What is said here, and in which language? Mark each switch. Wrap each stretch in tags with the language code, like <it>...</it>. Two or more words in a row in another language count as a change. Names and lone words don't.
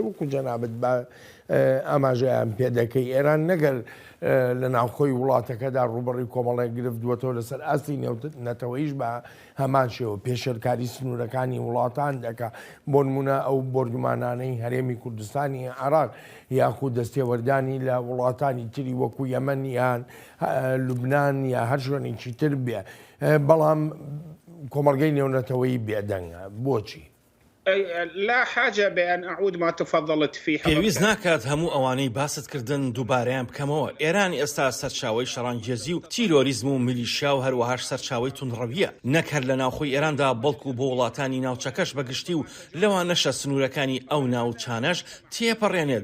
<ckb>وەکو جەنابەت بە ئاماژەیان پێدەکەی ئێران نەگەر لە ناوخۆی وڵاتەکەدا ڕوبەڕی کۆمەڵێک گرفتووەتەوە لەسەر ئاستی نێونەتەوەیش بە هەمان شێوە پێشەرکاری سنوورەکانی وڵاتان دەکا بۆ نمونە ئەو بۆرگمانانەی هەرێمی کوردستانی عێراق یاخود دەستێوەردانی لە وڵاتانی تری وەکو یەمەن یان لوبنان یا هەر شوێنێکی تر بێ، بەڵام کۆمەڵگەی نێونەتەوەی بێدەنگە. بۆچی؟</ckb> <ar>لا حاجة بأن أعود ما تفضلت فيه.</ar> <ckb>پێویست ناکات هەموو ئەوانەی باست کردن دووبارەیان بکەمەوە. ئێران ئێستا سەرچاوی شەڕانگێزی و تیرۆریزم و میلیشیا و هەروەهاش سەرچاوی تونڕەویە، نەکەر لە ناوخۆی ئێراندا بەڵکو بۆ وڵاتانی ناوچەکەش بەگشتی و لەوانەشە سنوورەکانی ئەو ناوچانەش تێپەڕێنێت.</ckb>